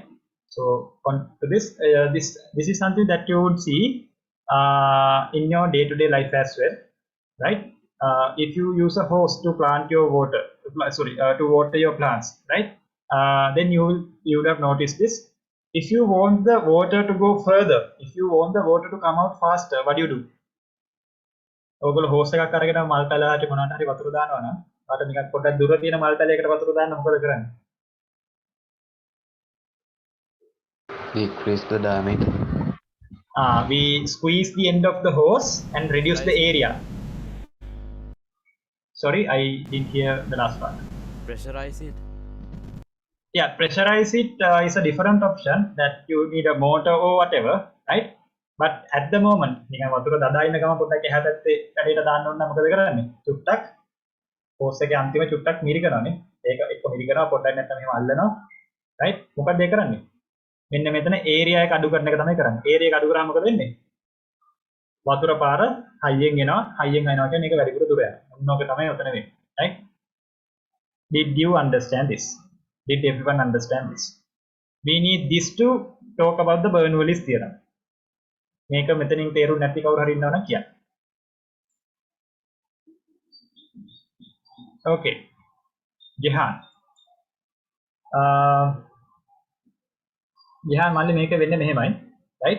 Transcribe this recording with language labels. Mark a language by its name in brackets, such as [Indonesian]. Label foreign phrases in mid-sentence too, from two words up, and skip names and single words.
[English] So on to this, this is something that you would see in your day-to-day life as well, right? If you use a hose to plant your water, to water your plants, right? Then you would have noticed this. If you want the water to go further, if you want the water to come out faster, what do you do? [Sinhala] ඔයගොල්ලෝ හෝස් එකක් අරගෙන මල් පැලයට මොනවාට හරි වතුර දානවා නම් අර නිකන් පොඩ්ඩක් දුර තියෙන මල් පැලයකට වතුර දාන්න මොකද කරන්නේ? [English] We increase the diameter. We squeeze the end of the hose and reduce the area. Sorry, I didn't hear the last part. Pressurize it. Yeah, pressurize it is a different option that you need a motor or whatever, right? But at the moment, [Sinhala] නිකන් වතුර දදා ඉන්න ගම පොඩ්ඩක් එහා පැත්තේ කඩේට දාන්න ඕන නම් මොකද කරන්නේ? චුට්ටක් හෝස් එකේ අන්තිම චුට්ටක් මිරිකනවානේ. ඒක එක්ක මිරිකනවා පොඩ්ඩක් නැත්නම් මෙහෙම අල්ලනවා. right? මොකක්ද ඒ කරන්නේ? මෙන්න මෙතන ඒරියා එක අඩු කරන එක තමයි කරන්නේ. ඒරියා එක අඩු කරාම මොකද වෙන්නේ? වතුර පාර හයියෙන් එනවා. හයියෙන් එනවා කියන්නේ ඒක වැඩිපුර දුර යනවා. ඔන්න ඔක තමයි උතන වෙන්නේ. right? [English] Did you understand this? Did everyone understand this? We need this to talk about the Bernoulli's theorem. [Sinhala] මේක මෙතනින් තේරුම් නැති කවුරු හරි ඉන්නවනම් කියන්න. Okay. ජිහාන්. ජිහාන් මල්ලි මේක වෙන්නේ මෙහෙමයි. right?